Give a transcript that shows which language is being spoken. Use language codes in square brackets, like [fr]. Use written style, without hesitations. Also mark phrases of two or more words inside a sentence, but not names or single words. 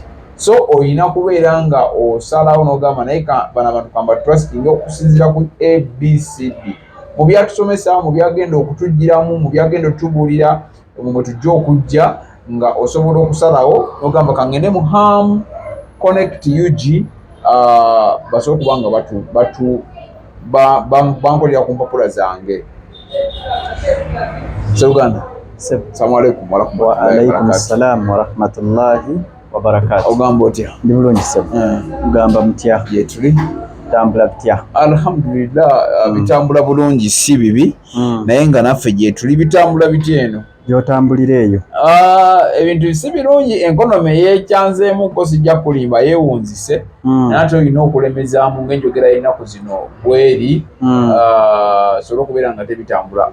[lg] So oyina kubeera nga osalawo n'ogamba naye bano abantu kamba trustinge okusinziira ku ABCD mu byatusomesa, mu byagenda okutugiramu, mu byagenda otubuulira mwe tujja okujja nga osobola okusalawo n'ogamba kangende mu Ham Connect UG basobola okuba nga bankolera ku mpapula zange. Uganda. [ar] السلام عليكم ورحمة الله وبركاته. عليكم السلام ورحمة الله وبركاته. [lg] Ogamba otya? Ndi bulungi sebo. Mugamba mutya? Gye tuli. Tambula bitya? Alhamdulillah, bitambula bulungi si bibi, naye nga naffe gye tuli bitambula bitya eno? Gy'otambulira eyo? Ebintu si birungi, enkonomi yeekyanzeemu ko sijja kulimba yeewunzise, naye ate olina okulemezaamu ng'enjogera y'ennaku zino bweri, sobola okubeera nga tebitambula.